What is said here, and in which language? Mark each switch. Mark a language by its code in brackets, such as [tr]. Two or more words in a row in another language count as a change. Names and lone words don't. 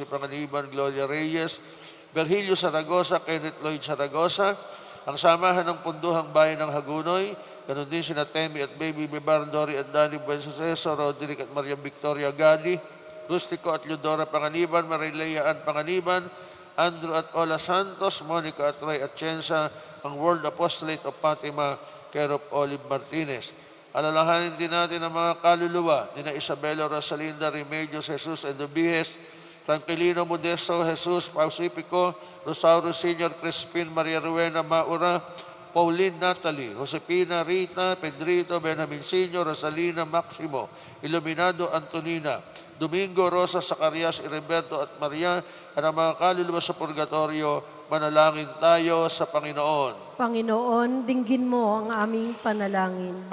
[tl] Panganiban, Gloria Reyes, Virgilio Zaragoza, Kenneth Lloyd Zaragoza, ang samahan ng Punduhang Bayan ng Hagunoy, ganun din sina Temi at Baby Bibar, Dory at Danny Buensuceso, Roderick at Maria Victoria Gadi, Rustico at Eudora Panganiban, Marilea Ann Panganiban, Andrew at Ola Santos, Monica at Ray Atienza, ang World Apostolate of Fatima, care of Olive Martinez. Alalahanin din natin ang mga kaluluwa ni na Isabela Rosalinda Remedios Jesus and Dubiges, Tranquilino Modesto Jesus Pacifico, Rosauro Senior Crispin Maria Ruena Maura, Pauline Natalie, Josepina Rita, Pedrito, Benjamin Senior, Rosalina Maximo, Iluminado Antonina, Domingo Rosa Zacarias, Ireberto at Maria, at ang mga kaluluwa sa purgatorio, manalangin tayo sa Panginoon. Panginoon, dinggin mo ang aming panalangin.